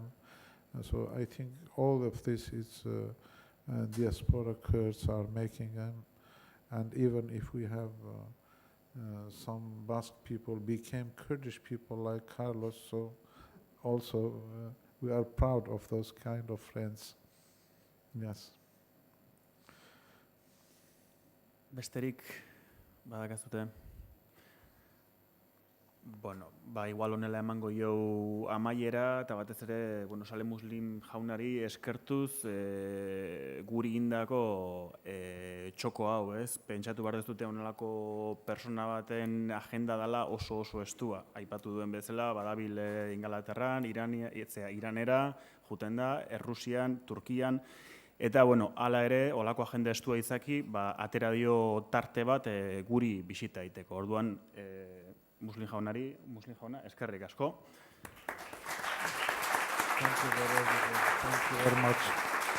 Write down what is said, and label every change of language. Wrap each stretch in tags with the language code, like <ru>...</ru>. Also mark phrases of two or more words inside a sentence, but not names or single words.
<en>So I think all of this is diaspora Kurds are making them, and even if we have some Basque people became Kurdish people like Carlos, so also we are proud of those kind of friends. Yes.</en> <eu>Besterik badakazute. Bueno, igual honela emango jau amaiera, eta batez ere, Sale Muslim jaunari eskertuz guri indako txoko hau, ez? Pentsatu behar dezute honelako persona baten agenda dela oso estua. Aipatu duen bezala, badabil Ingalaterran, Iranera, juten da, Errusian, Turkian, eta, hala ere, olako agenda estua izaki, atera dio tarte bat guri bisita egiteko. Orduan, Muslim jauna, eskerrik asko.</eu> <en>Thank you very much.</en>